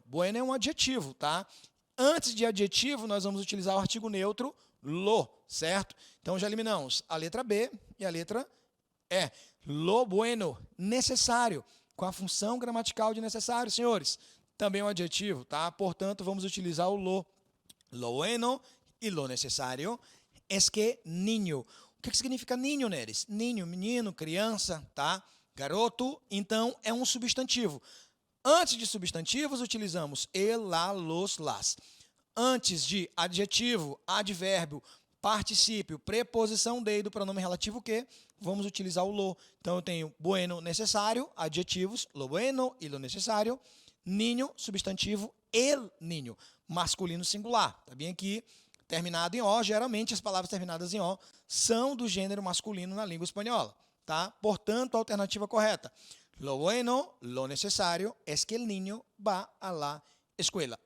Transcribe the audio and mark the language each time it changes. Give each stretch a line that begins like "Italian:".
Portuguese: Bueno é um adjetivo, tá? Antes de adjetivo, nós vamos utilizar o artigo neutro lo, certo? Então, já eliminamos a letra B e a letra E. Lo bueno, necessário, com a função gramatical de necessário, senhores. Também é um adjetivo, tá? Portanto, vamos utilizar o lo.
Spanish: Lo bueno e lo necessário es que niño.
Portuguese: O que significa niño, Neres? Niño, menino, criança, tá? Garoto, então é um substantivo. Antes de substantivos, utilizamos el, la, los, las. Antes de adjetivo, advérbio, particípio, preposição de e do pronome relativo que, vamos utilizar o lo. Então, eu tenho bueno, necessário, adjetivos, lo bueno e lo necessário. Niño, substantivo, el niño, masculino singular. Tá bem aqui, terminado em O. Geralmente, as palavras terminadas em O são do gênero masculino na língua espanhola. Tá? Portanto, a alternativa correta.
Spanish: Lo bueno, lo necesario, es que el niño va a la escuela.